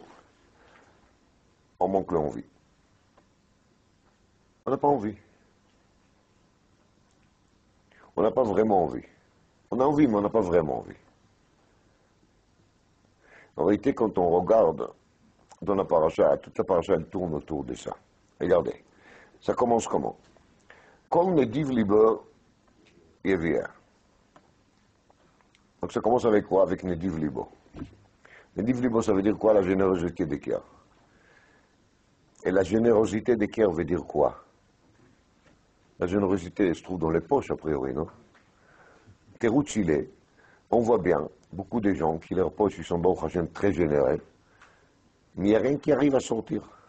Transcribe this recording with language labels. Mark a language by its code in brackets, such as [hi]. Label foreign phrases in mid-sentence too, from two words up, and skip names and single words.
[fr] On manque l'envie. On n'a pas envie. On n'a pas vraiment envie. On a envie, mais on n'a pas vraiment envie. En réalité, quand on regarde dans la paracha, toute la paracha, elle tourne autour de ça. Regardez, ça commence comment? [he] כל נדיב לבו יביאה. [fr] Donc ça commence avec quoi? [he] Avec נדיב לבו. נדיב לבו, [fr] ça veut dire quoi? La générosité des cœurs. Et la générosité des cœurs veut dire quoi? La générosité se trouve dans les poches, a priori, non? Terouchile, on voit bien beaucoup de gens qui leurs poches, ils sont bon, très généreux, mais il n'y a rien qui arrive à sortir.